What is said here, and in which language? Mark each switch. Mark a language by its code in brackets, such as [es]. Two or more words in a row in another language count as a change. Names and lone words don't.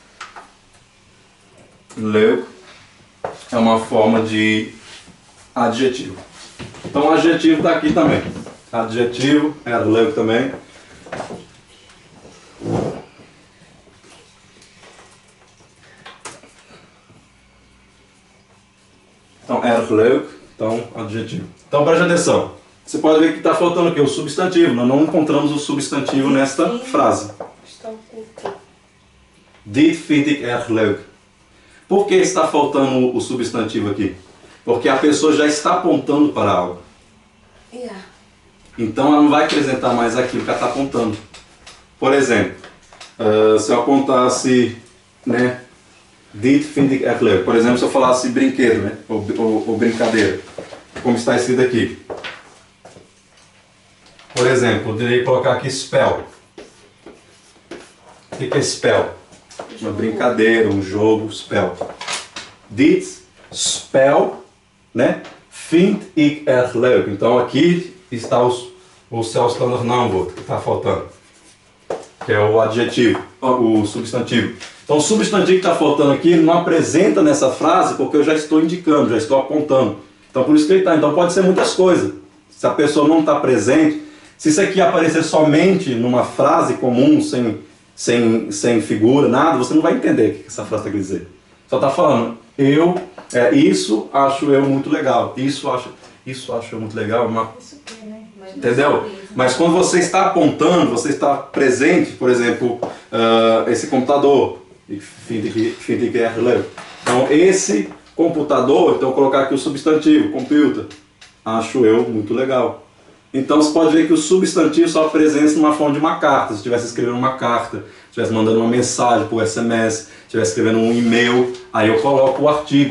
[pt] Leuk é uma forma de adjetivo. Então o adjetivo está aqui também. Adjetivo é leuk também. Então, [nl] erg leuk, [pt] então, adjetivo. Então, preste atenção. Você pode ver que está faltando aqui o substantivo. Nós não encontramos o substantivo nesta frase. Está oculto. [nl] Dit vind ik erg leuk. [pt] Por que está faltando o substantivo aqui? Porque a pessoa já está apontando para algo. Então, ela não vai acrescentar mais aquilo que ela está apontando. Por exemplo, se eu apontasse, né? [nl] Dit vind ik erg leuk. [pt] Por exemplo, se eu falasse brinquedo, né? Ou brincadeira. Como está escrito aqui. Por exemplo, eu poderia colocar aqui spell. O que é spell? Uma brincadeira, um jogo, spell. [nl] Dit spel, né? Vind ik erg leuk. [pt] Então aqui está o [nl] zelfstandig naamwoord [pt] que está faltando. Que é o adjetivo, o substantivo. Então o substantivo que está faltando aqui não apresenta nessa frase porque eu já estou indicando, já estou apontando. Então por isso que ele está. Então pode ser muitas coisas. Se a pessoa não está presente, se isso aqui aparecer somente numa frase comum, sem figura, nada, você não vai entender o que essa frase está querendo dizer. Só está falando, isso acho eu muito legal, isso acho eu muito legal, entendeu? Mas quando você está apontando, você está presente, por exemplo, esse computador, [nl] vind ik erg leuk. [pt] Então esse computador, então eu vou colocar aqui o substantivo, computer, acho eu muito legal. Então você pode ver que o substantivo só apresenta numa forma de uma carta. Se estivesse escrevendo uma carta, se estivesse mandando uma mensagem por SMS, se estivesse escrevendo um e-mail, aí eu coloco o artigo.